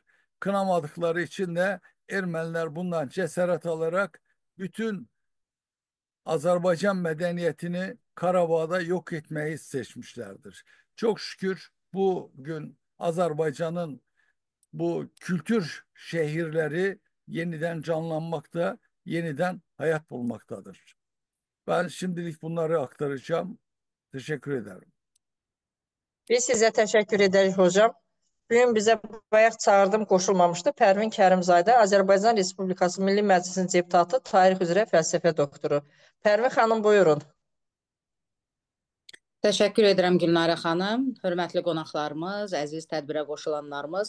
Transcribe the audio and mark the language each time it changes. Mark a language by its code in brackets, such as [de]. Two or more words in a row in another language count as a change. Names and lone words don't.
[tr] Kınamadıkları için de Ermeniler bundan cesaret alarak bütün Azerbaycan medeniyetini Karabağ'da yok etmeyi seçmişlerdir. Çok şükür bugün Azerbaycan'ın bu kültür şehirleri yeniden canlanmakta, yeniden hayat bulmaktadır. Ben şimdilik bunları aktaracağım. Teşekkür ederim. [az] Biz sizə təşəkkür edərik hocam. Bugün bizə bayaq çağırdım, qoşulmamışdı. Pərvin Kərimzadə, Azərbaycan Respublikası Milli Məclisinin deputatı, tarix üzrə fəlsəfə doktoru. Pərvin xanım, buyurun. Təşəkkür edirəm Gülnarə xanım, hörmətli qonaqlarımız, əziz tədbirə qoşulanlarımız.